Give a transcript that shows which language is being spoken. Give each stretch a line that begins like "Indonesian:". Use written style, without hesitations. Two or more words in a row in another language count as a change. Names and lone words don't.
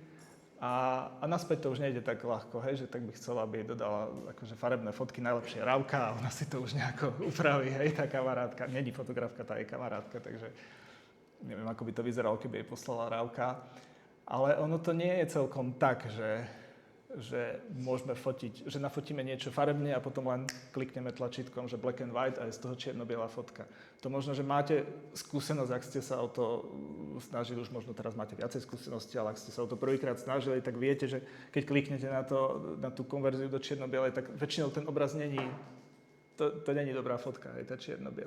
Slovak: A naspäť to už nejde tak ľahko, hej, že tak by chcela, aby jej dodala akože farebné fotky, najlepšie Rávka a ona si to už nejako upraví, hej, tá kamarátka. Není fotografka, tá je kamarátka, takže neviem, ako by to vyzeralo, keby jej poslala Rávka. Ale ono to nie je celkom tak, že môžeme fotiť, že nafotíme niečo farebne a potom len klikneme tlačítkom, že
English: black and white
Slovak: a je z toho čierno-biela fotka. To možno, že máte skúsenosť, ak ste sa o to snažili, už možno teraz máte viacej skúsenosti, ale ak ste sa o to prvýkrát snažili, tak viete, že keď kliknete na tú konverziu do čierno-bielej, tak väčšinou ten obraz není, to není dobrá fotka, je tá čierno-biela.